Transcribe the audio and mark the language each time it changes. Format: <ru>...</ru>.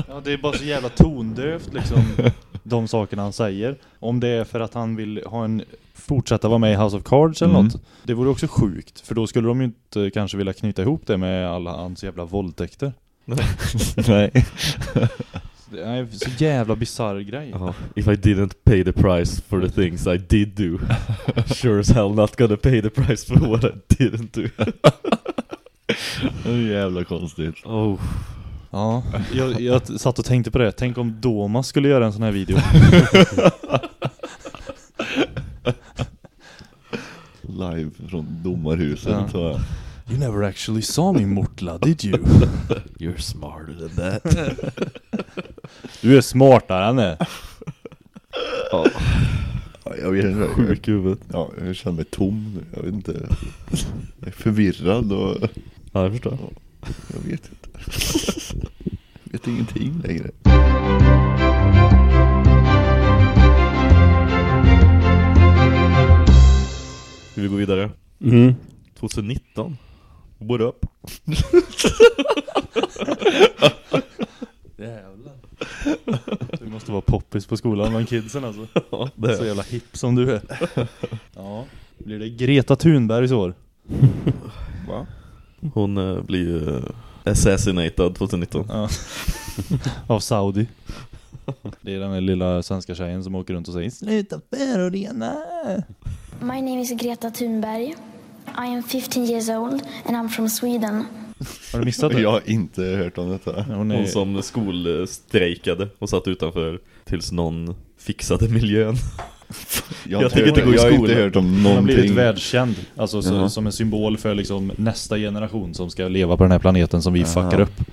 <sv>Ja, det är bara så jävla tondövt liksom, de sakerna han säger. Om det är för att han vill ha en fortsätta vara med i House of Cards eller något. Det vore också sjukt, för då skulle de ju inte kanske vilja knyta ihop det med alla hans jävla våldtäkter. Nej. Det är så jävla bizarr grej.</sv> <en>If I didn't pay the price for the things I did do, sure as hell not gonna pay the price for what I didn't do.</en> <sv>Det är jävla konstigt. Oh. Ja, jag satt och tänkte på det. Tänk om Doma skulle göra en sån här video. Live från domarhuset, ja.</sv> <en>You never actually saw me, Mortla, did you? You're smarter than that.</en> <sv>Du är smartare än det. Ja, jag vet inte. Sjuk i huvudet. Ja, jag känner mig tom nu. Jag vet inte. Jag är förvirrad och... Ja, jag förstår. Jag vet inte. Jag vet ingenting längre. Ska vi gå vidare? Mm.</sv> <en>2019. What up?</en> <sv>Jävlar. Du måste vara poppis på skolan med kidsen alltså. Ja, så jävla hipp som du är. Ja. Blir det Greta Thunbergs år? Va? Hon blir assassinated 2019. Ja. Av Saudi. Det är den lilla svenska tjejen som åker runt och säger sluta förorena.</sv> <en>My name is Greta Thunberg. I am 15 years old and I'm from Sweden.</en> <sv>Har du missat det? Jag har inte hört om detta. Hon som skolstrejkade och satt utanför tills någon fixade miljön. Jag tycker inte gå i skolan. Jag har inte hört om någonting. Hon har blivit världskänd, alltså, så, som en symbol för liksom, nästa generation som ska leva på den här planeten som vi fuckar upp.</sv>